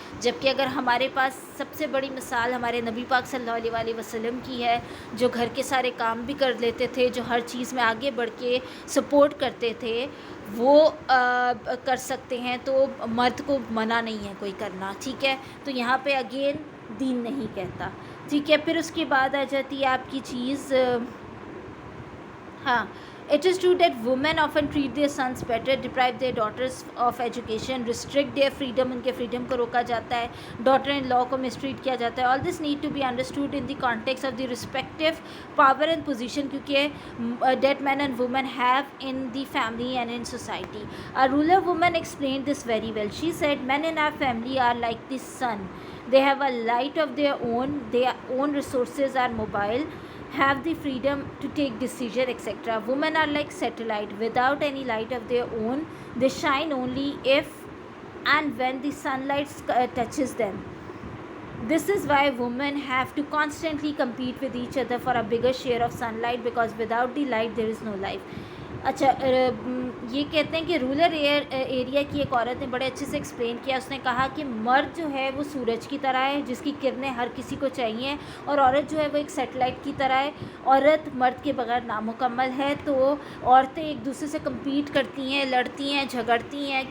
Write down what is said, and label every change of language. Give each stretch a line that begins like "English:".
Urdu: جبکہ اگر ہمارے پاس سب سے بڑی مثال ہمارے نبی پاک صلی اللہ علیہ وآلہ وسلم کی ہے، جو گھر کے سارے کام بھی کر لیتے تھے، جو ہر چیز میں آگے بڑھ کے سپورٹ کرتے تھے، وہ کر سکتے ہیں تو مرد کو منع نہیں ہے کوئی کرنا. ٹھیک ہے، تو یہاں پہ اگین دین نہیں کہتا. ٹھیک ہے، پھر اس کے بعد آ جاتی ہے آپ کی چیز، ہاں.
English: It is true that women often treat their sons better, deprive their daughters of education, restrict their freedom,
Urdu: ان کے freedom کو روکا جاتا ہے,
English: daughter in law کو mistreat کیا جاتا ہے. All this need to be understood in the context of the respective power and position
Urdu: کیونکہ
English: that men and women have in the family and in society. A ruler woman explained this very well. She said, men in our family are like the sun. They have a light of their own resources are mobile, have the freedom to take decision, etc. Women are like satellite without any light of their own. They shine only if and when the sunlight touches them. This is why women have to constantly compete with each other for a bigger share of sunlight, because without the light there is no life.
Urdu: اچھا، یہ کہتے ہیں کہ roller area کی ایک عورت نے بڑے اچھے سے ایکسپلین کیا. اس نے کہا کہ مرد جو ہے وہ سورج کی طرح ہے جس کی کرنیں ہر کسی کو چاہیے، اور عورت جو ہے وہ ایک سیٹلائٹ کی طرح ہے. عورت مرد کے بغیر نامکمل ہے. تو عورتیں ایک دوسرے سے کمپیٹ کرتی ہیں، لڑتی ہیں، جھگڑتی ہیں.